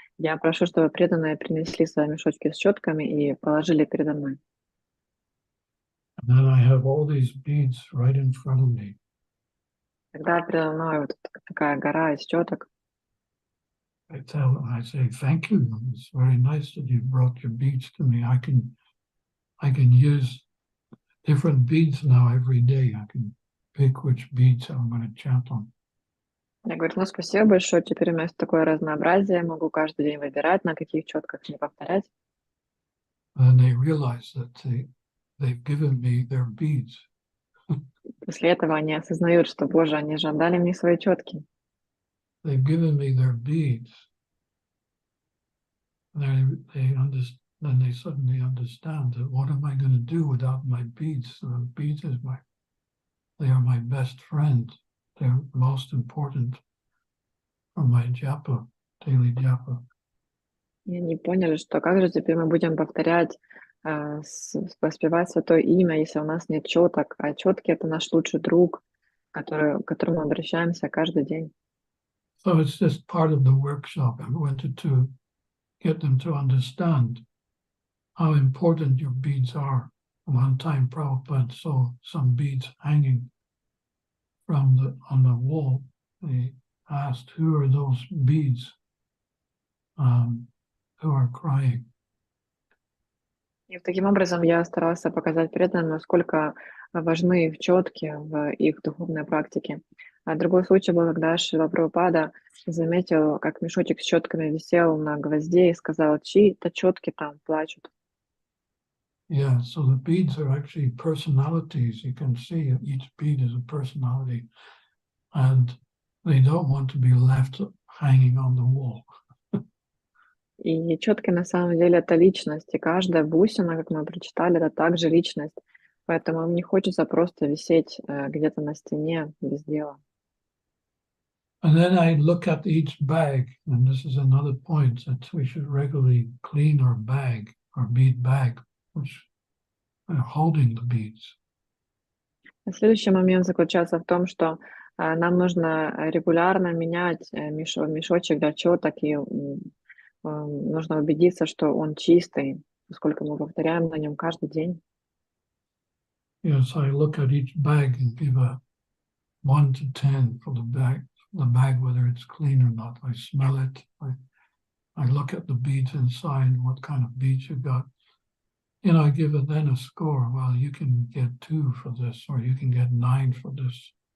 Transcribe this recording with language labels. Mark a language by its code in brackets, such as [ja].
[ru] Я прошу, чтобы преданные принесли свои мешочки с четками и положили передо мной. [en] And then I have all these beads right in front of me. [ru] Тогда передо мной вот такая гора из четок. [en] I say, thank you. It's very nice that you brought your beads to me. I can use different beads now every day. I can pick which beads I'm going to chant on. [ru] Я говорю, ну спасибо большое, теперь у меня есть такое разнообразие, могу каждый день выбирать, на каких четках не повторять. [en] And they realize that they've given me their beads. [ru] После этого они осознают, что, Боже, они же отдали мне свои четки. [en] They've given me their beads. And then they suddenly understand that what am I going to do without my beads? So the beads they are my best friend. They're most important for my japa, daily japa. [ru] И они поняли, что как же теперь мы будем повторять, воспевать Святое Имя, если у нас нет четок, а четки — это наш лучший друг, к которому обращаемся каждый день. [en] So it's just part of the workshop. I wanted to get them to understand how important your beads are. One time Prabhupada saw some beads hanging on the wall. He asked, who are those beads who are crying? [ru] И таким образом я старался показать преданным, насколько важны их четки в их духовной практике. А другой случай был, когда Шрила Прабхупада заметил, как мешочек с четками висел на гвозде и сказал, чьи-то четки там плачут. [en] Yeah, so the beads are actually personalities. You can see each bead is a personality, and they don't want to be left hanging on the wall. [ru] И четки на самом деле это личность, и каждая бусина, как мы прочитали, это также личность. Поэтому им не хочется просто висеть где-то на стене без дела. [en] And then I look at each bag, and this is another point, that we should regularly clean our bag, our bead bag, which are holding the beads. [ru] Следующий момент заключается в том, что нам нужно регулярно менять мешочек для четок, и нужно убедиться, что он чистый, поскольку мы повторяем на нем каждый день. [en] Yes, I look at each bag and give a 1 to 10 for the bag, whether it's clean or not. I smell it. I look at the beads inside, what kind of beads you got. And I give it then a score. Well, you can get 2 for this, or you can get 9 for this.